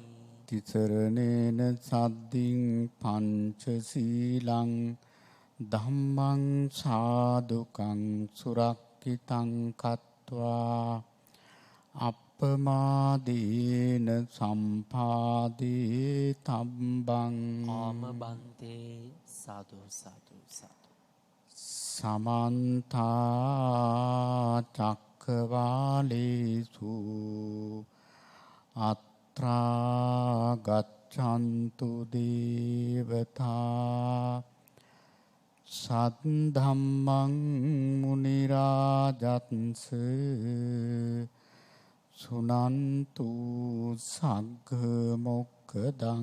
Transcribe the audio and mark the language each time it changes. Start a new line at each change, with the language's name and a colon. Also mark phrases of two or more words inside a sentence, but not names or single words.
Pali: තිසරණේන සද්දින් පංචශීලං ධම්මං සාදුකං සුරක්ඛිතං කତ୍වා අප්පමාදීන සම්පාදී තම්බං
Sinhala: ආම බන්තේ
Pali: සාදු සාදු සාදු සමන්ත චක්කවාලේසු අත්‍රා ගච්ඡන්තු දේවතා සද්ධම්මං මුනි රාජත්ස සුනන්තු සග්ග මොක්ඛදං